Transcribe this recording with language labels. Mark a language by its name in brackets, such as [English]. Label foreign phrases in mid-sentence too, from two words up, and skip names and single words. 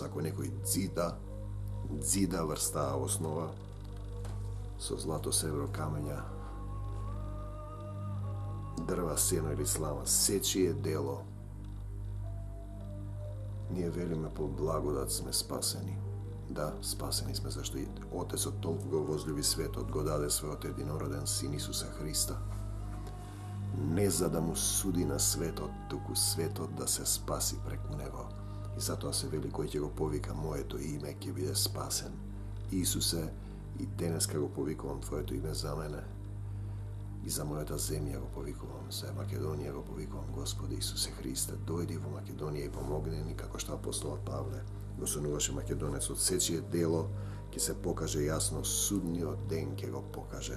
[Macedonian] Ако некој дзида врз таа основа, со злато, сребро, камења, дрва, сено или слама, сечие дело, ние велиме по благодат сме спасени. Да, спасени сме, зашто и Отецот толку го возлюби светот, го даде својот единороден син Исуса Христа. Не за да му суди на светот, туку светот да се спаси преку него. И зато се вели koji ќе го повика моето име ќе биде спасен. Исусе, и денес кога го повикувам Твоето име за мене и за мојата земја го повикувам, за Македонија го повикувам, Господи Исусе Христе, дојди во Македонија и помогни ни, како што апостолот Павле го сонуваше македонецот, сечие дело ќе се покаже јасно, судниот ден ќе го покаже.